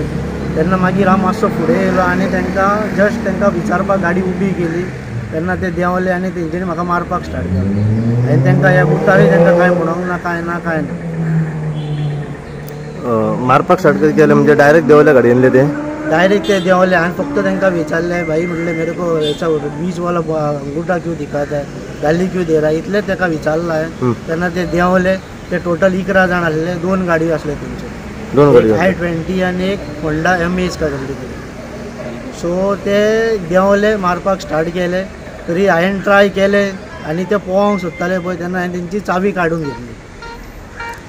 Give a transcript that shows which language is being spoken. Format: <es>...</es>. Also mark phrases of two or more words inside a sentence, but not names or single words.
<kok>तेन्ना मागीर हांव मातसो फुडें येयलो आणि तांकां विचारपाक गाडी उबी केली, तेन्ना ते देंवले आणि तेंच्यांनी म्हाका मारपाक स्टार्ट केलें। हांवें तांकां हे उतारी तांकां कांय म्हणूंक ना, कांय ना। मारपाक स्टार्ट केले म्हणजे डायरेक्ट देंवले गाडयेंतले ते? डायरेक्ट ते देंवले। हांवें फक्त तांकां विचारलें, भाई म्हणलें</kok> <hi>मेरे को ऐसा बीच वाला अंगूठा क्यों दिखाता है, गाली क्यों दे रहा है,</hi> <kok>इतलें ताका विचारलें हांवें। तेन्ना ते देंवले। ते टोटल 11 जाण आसले, 2 गाडयो आसले तेंच्यो, 2 गाडयो, i20 आणि एक होंडा एमेज का कसली तरी। सो ते देंवले, मारपाक स्टार्ट केले। तरी हांवें ट्राय केलें आणि ते पोवंक सोदताले पळय तेन्ना हांवें तेंची चावी काडून घेतली।</kok>